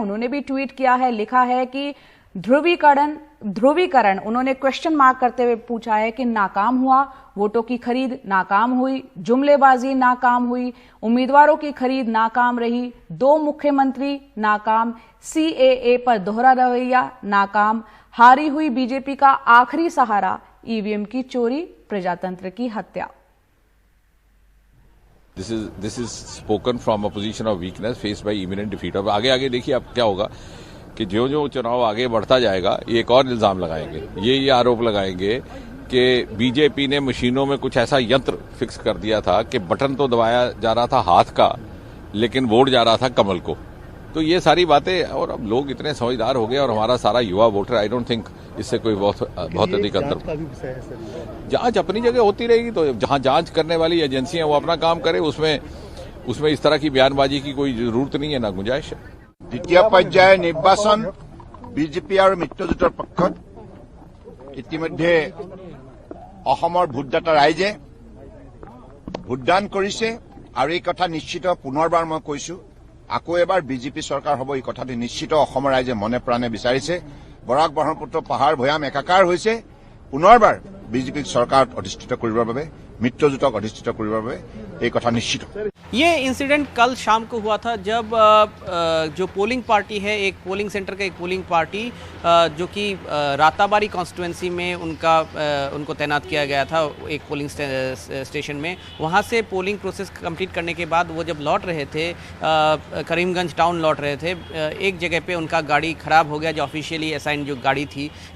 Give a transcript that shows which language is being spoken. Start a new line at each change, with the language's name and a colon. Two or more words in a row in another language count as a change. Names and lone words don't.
Hindi: उन्होंने भी ट्वीट किया है, लिखा है कि ध्रुवीकरण उन्होंने
English: question mark
Hindi: करते हुए पूछा है कि नाकाम हुआ, वोटों की खरीद नाकाम हुई, जुमलेबाजी नाकाम हुई, उम्मीदवारों की खरीद नाकाम रही, 2 मुख्यमंत्री नाकाम, CAA पर दोहरा रवैया नाकाम, हारी हुई बीजेपी का आखिरी सहारा, ईवीएम की चोरी, प्रजातंत्र की हत्या।
English: This is spoken from a position of weakness faced by imminent defeat।
Hindi: अब आगे देखिए अब क्या होगा कि जो चुनाव आगे बढ़ता जाएगा, ये एक और इल्जाम लगाएंगे, ये आरोप लगाएंगे कि बीजेपी ने मशीनों में कुछ ऐसा यंत्र फिक्स कर दिया था कि बटन तो दबाया जा रहा था हाथ का, लेकिन वोट जा रहा था कमल को। तो ये सारी बातें, और अब लोग इतने समझदार हो गए और हमारा सारा युवा वोटर,
English: I don't think
Hindi: इससे कोई बहुत अधिक अंतर। जांच अपनी जगह होती रहेगी, तो जहां जांच करने वाली एजेंसियां वो अपना काम करे, उसमें इस तरह की बयानबाजी की कोई जरूरत नहीं है, ना गुंजाइश है।
Assamese: দ্বিতীয় পৰ্যায়ৰ নিৰ্বাচন বিজেপি और মিত্ৰজোঁটৰ পক্ষত ইতিমধ্যে অসমৰ ভোটদাতা ৰাইজে ভোটদান কৰিছে আৰু এই কথা নিশ্চিত, পুনৰবাৰ মই কৈছো, আকৌ এবাৰ বিজেপি চৰকাৰ হ'ব এই কথাটো নিশ্চিত অসমৰ ৰাইজে মনে প্ৰাণে বিচাৰিছে। বৰাক ব্ৰহ্মপুত্ৰ পাহাৰ ভৈয়াম একাকাৰ হৈছে, পুনৰবাৰ বিজেপিক চৰকাৰত অধিষ্ঠিত কৰিবৰ বাবে, মিত্ৰজোঁটক অধিষ্ঠিত কৰিবৰ বাবে এই কথা নিশ্চিত।
Hindi: ये इंसिडेंट कल शाम को हुआ था, जब जो
English: polling party
Hindi: है, एक
English: polling centre
Hindi: का एक
English: polling party
Hindi: जो कि राताबारी कॉन्स्टिट्यूंसी में उनको तैनात किया गया था एक
English: polling station
Hindi: में। वहाँ से
English: polling process complete
Hindi: करने के बाद वो जब लौट रहे थे, करीमगंज टाउन लौट रहे थे, एक जगह पे उनका गाड़ी ख़राब हो गया, जो
English: officially assign
Hindi: जो गाड़ी थी।